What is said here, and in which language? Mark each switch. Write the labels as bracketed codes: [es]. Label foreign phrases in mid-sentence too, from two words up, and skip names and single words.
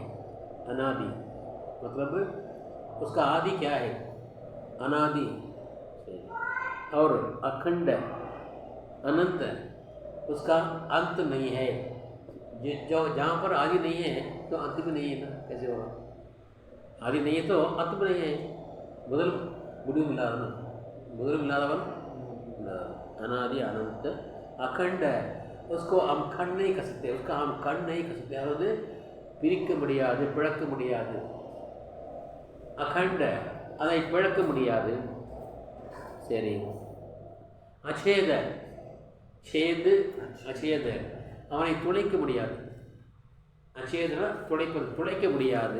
[hi] अनादि मतलब उसका आदि क्या है? अनादि. और अखंड अनंत, उसका अंत नहीं है. जो जहाँ पर आदि नहीं है तो अंत भी नहीं है ना, कैसे होगा? आदि नहीं है तो अंत भी नहीं है. [ta] முதல் முடிவு இல்லாதவன், முதல் இல்லாதவன் [hi] अनादि अनंत अखंड, उसको हम खंड नहीं कर सकते, उसका हम खंड नहीं कर सकते. [ta] அதாவது பிரிக்க முடியாது, பிளக்க முடியாது. அகண்ட, அதை பிளக்க முடியாது. சரி. அச்சேத, சேது அச்சேத, அவனை துளைக்க முடியாது. அச்சேதனா துளைப்பது, துளைக்க முடியாது.